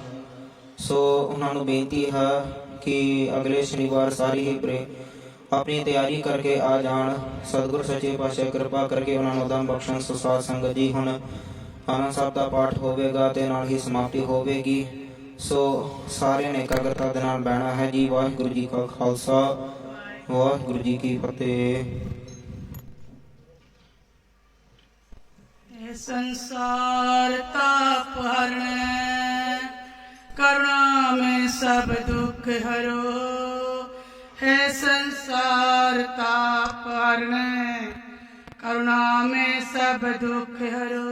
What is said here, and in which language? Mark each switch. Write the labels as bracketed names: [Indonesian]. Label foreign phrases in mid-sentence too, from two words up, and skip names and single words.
[Punjabi] ਸੋ ਉਹਨਾਂ ਨੂੰ ਬੇਨਤੀ ਹੈ ਕਿ ਅਗਲੇ ਸ਼ਨੀਵਾਰ ਸਾਰੀ ਹੀ ਆਪਣੀ ਤਿਆਰੀ ਕਰਕੇ ਆ ਜਾਣ। ਸਤਿਗੁਰ ਸੱਚੇ ਪਾਤਸ਼ਾਹ ਕਿਰਪਾ ਕਰਕੇ ਉਹਨਾਂ ਨੂੰ ਦਮ ਬਖਸ਼ਣ। ਸੋ ਸਾਧ ਸੰਗਤ ਜੀ, ਹੁਣ ਆਨੰਦ ਸਾਹਿਬ ਦਾ ਪਾਠ ਹੋਵੇਗਾ ਤੇ ਨਾਲ ਹੀ ਸਮਾਪਤੀ ਹੋਵੇਗੀ। ਸੋ ਸਾਰਿਆਂ ਨੇ ਇਕਾਗਰਤਾ ਦੇ ਨਾਲ ਬਹਿਣਾ ਹੈ ਜੀ। ਵਾਹਿਗੁਰੂ ਜੀ ਕਾ ਖਾਲਸਾ, ਵਾਹਿਗੁਰੂ ਜੀ ਕੀ ਫਤਿਹ। [Hindi] संसार ताप हरण, करुणा में सब दुख हरो। है संसार ताप हरण, करुणा में सब दुख हरो।